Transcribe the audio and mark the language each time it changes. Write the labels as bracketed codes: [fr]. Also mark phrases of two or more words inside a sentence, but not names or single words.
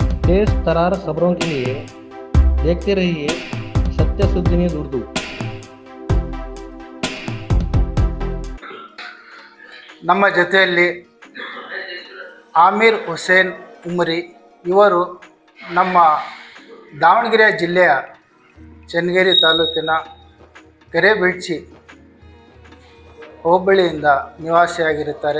[hi] देश तरार खबरों के लिए देखते रहिए सत्य सुद्दी न्यूज़ उर्दू। [kn] ನಮ್ಮ ಜೊತೆಯಲ್ಲಿ ಆಮೀರ್ ಹುಸೇನ್ ಉಮರಿ ಇವರು ನಮ್ಮ ದಾವಣಗೆರೆ ಜಿಲ್ಲೆಯ ಚನ್ನಗಿರಿ ತಾಲೂಕಿನ ಕೆರೆಬಿಡ್ಚಿ ಹೋಬಳಿಯಿಂದ ನಿವಾಸಿಯಾಗಿರುತ್ತಾರೆ.